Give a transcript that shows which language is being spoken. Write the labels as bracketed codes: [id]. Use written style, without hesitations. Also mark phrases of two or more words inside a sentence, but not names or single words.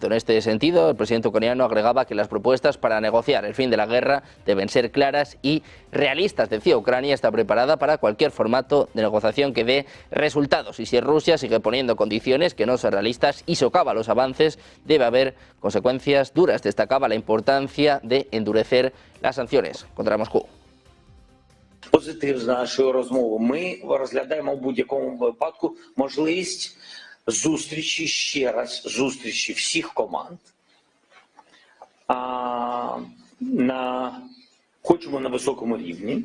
[es] En este sentido, el presidente ucraniano agregaba que las propuestas para negociar el fin de la guerra deben ser claras y realistas. Decía, Ucrania está preparada para cualquier formato de negociación que dé resultados, y si Rusia sigue poniendo condiciones que no son realistas y socava los avances, debe haber consecuencias duras. Destacaba la importancia de endurecer las sanciones contra Moscú. [uk] Позитив з нашої розмови. Ми розглядаємо в будь-якому випадку можливість зустрічі, ще раз, зустрічі всіх команд. Хочемо на високому рівні.